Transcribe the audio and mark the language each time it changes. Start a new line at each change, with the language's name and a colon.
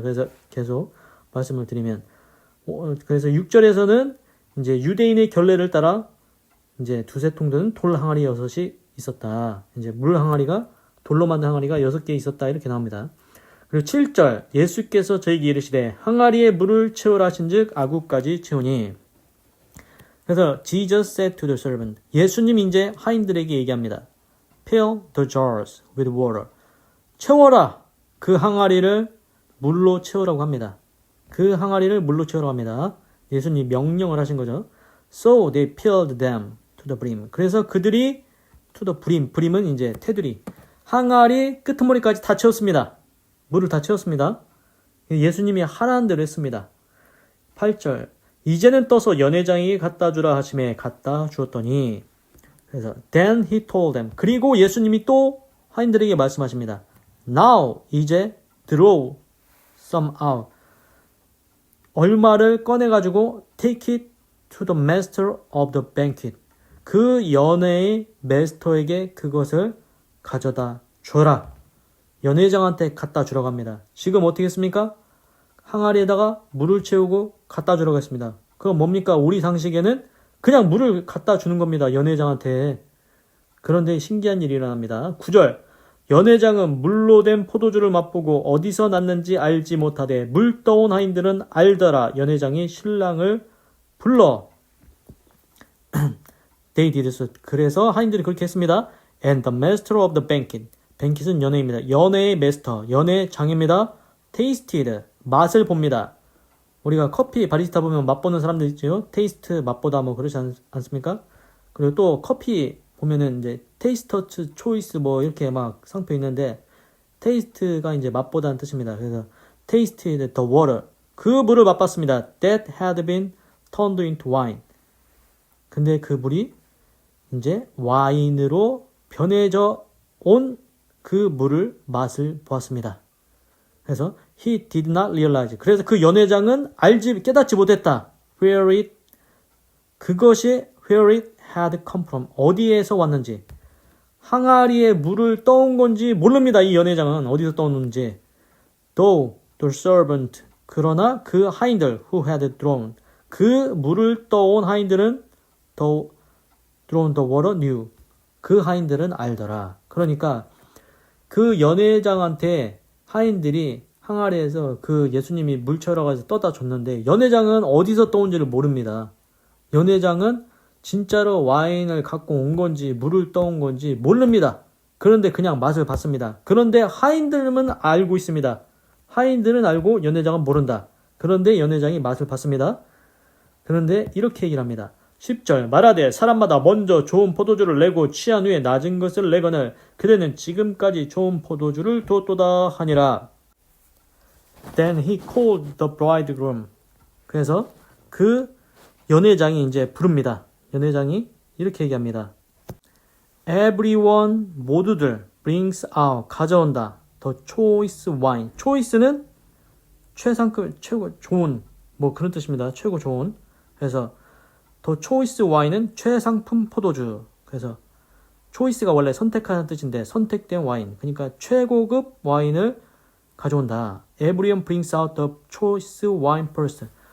Korean: 그래서 계속 말씀을 드리면 그래서 6절에서는 이제 유대인의 결례를 따라 이제 두세 통 되는 돌 항아리 6이 있었다. 이제 물 항아리가 돌로 만든 항아리가 6개 있었다. 이렇게 나옵니다. 그리고 7절 예수께서 저에게 이르시되 항아리에 물을 채우라 하신즉 아구까지 채우니.
English: 그래서 Jesus said to the servant.
Korean: 예수님 이제 하인들에게 얘기합니다.
English: Fill the jars with water.
Korean: 채워라. 그 항아리를 물로 채우라고 합니다. 그 항아리를 물로 채우라고 합니다. 예수님 명령을 하신 거죠.
English: So they filled them to the brim.
Korean: 그래서 그들이
English: to the brim.
Korean: brim은 이제 테두리. 항아리 끄트머리까지 다 채웠습니다. 물을 다 채웠습니다. 예수님이 하라는 대로 했습니다. 8절. 이제는 떠서 연회장에게 갖다 주라 하심에 갖다 주었더니 그래서
English: then he told them.
Korean: 그리고 예수님이 또 하인들에게 말씀하십니다.
English: Now 이제 draw some out.
Korean: 얼마를 꺼내가지고
English: take it to the master of the banquet.
Korean: 그 연회의 마스터에게 그것을 가져다 줘라. 연회장한테 갖다 주라고 합니다. 지금 어떻게 했습니까? 항아리에다가 물을 채우고 갖다 주라고 했습니다. 그건 뭡니까? 우리 상식에는 그냥 물을 갖다 주는 겁니다. 연회장한테. 그런데 신기한 일이 일어납니다. 9절. 연회장은 물로 된 포도주를 맛보고 어디서 났는지 알지 못하되 물 떠온 하인들은 알더라. 연회장이 신랑을 불러.
English: They did so.
Korean: 그래서 하인들이 그렇게 했습니다.
English: And the master of the banquet.
Korean: banquet은 연회입니다. 연회의 마스터, 연회장입니다. tasted. 맛을 봅니다. 우리가 커피 바리스타 보면 맛보는 사람들 있죠. 테이스트 맛보다 뭐 그러지 않습니까? 그리고 또 커피 보면은 이제 테이스터츠 초이스 뭐 이렇게 막 상표 있는데 테이스트가 이제 맛보다는 뜻입니다.
English: 그래서 tasted the water.
Korean: 그 물을 맛봤습니다.
English: That had been turned into wine.
Korean: 근데 그 물이 이제 와인으로 변해져 온 그 물을 맛을 보았습니다. 그래서
English: he did not realize.
Korean: 그래서 그 연회장은 깨닫지 못했다. 그것이
English: where it had come from.
Korean: 어디에서 왔는지. 항아리에 물을 떠온 건지 모릅니다. 이 연회장은 어디서 떠오는지.
English: Though the servant.
Korean: 그러나 그 하인들
English: who had drawn.
Korean: 그 물을 떠온 하인들은
English: drawn the water knew.
Korean: 그 하인들은 알더라. 그러니까 그 연회장한테 하인들이 항아리에서 그 예수님이 물 채우러 가서 떠다 줬는데 연회장은 어디서 떠온지를 모릅니다. 연회장은 진짜로 와인을 갖고 온 건지 물을 떠온 건지 모릅니다. 그런데 그냥 맛을 봤습니다. 그런데 하인들은 알고 있습니다. 하인들은 알고 연회장은 모른다. 그런데 연회장이 맛을 봤습니다. 그런데 이렇게 얘기를 합니다. 10절 말하되 사람마다 먼저 좋은 포도주를 내고 취한 후에 낮은 것을 내거늘 그대는 지금까지 좋은 포도주를 두었도다 하니라.
English: Then he called the bridegroom.
Korean: 그래서 그 연회장이 이제 부릅니다. 연회장이 이렇게 얘기합니다.
English: Everyone 모두들 brings out 가져온다. The choice wine.
Korean: choice는 최상급 최고 좋은 뭐 그런 뜻입니다. 최고 좋은. 그래서
English: The choice wine
Korean: 은 최상품 포도주. 그래서 choice가 원래 선택하는 뜻인데 선택된 와인. 그러니까 최고급 와인을 가져온다.
English: Everyone brings out the choice wine first.